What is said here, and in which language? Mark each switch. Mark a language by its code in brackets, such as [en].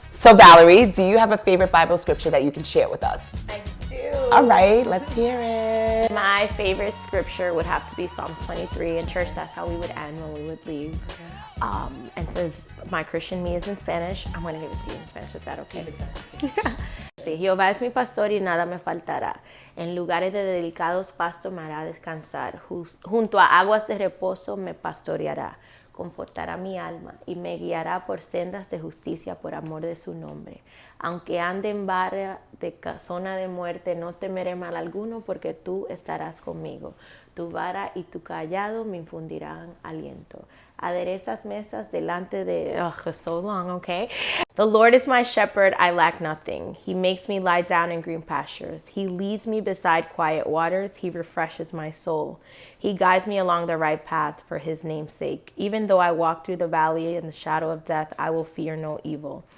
[en] So Valerie, do you have a favorite Bible scripture that you can share with us? I do. All right, let's hear it. My favorite scripture would have to be Psalms 23. In church, that's how we would end when we would leave. And since my Christian me is in Spanish, I'm going to give it to you in Spanish. Is that okay? [es] Sí, Jehová es mi pastor y nada me faltará. En lugares de delicados pastos me hará descansar. Junto a aguas de reposo me pastoreará. Confortará mi alma y me guiará por sendas de justicia por amor de su nombre. Aunque ande en barra de zona de muerte, no temeré mal alguno, porque tú estarás conmigo. Tu vara y tu callado me infundirán aliento. Aderezas mesas delante de... [en] it's so long, okay? The Lord is my shepherd, I lack nothing. He makes me lie down in green pastures. He leads me beside quiet waters. He refreshes my soul. He guides me along the right path for his name's sake. Even though I walk through the valley in the shadow of death, I will fear no evil.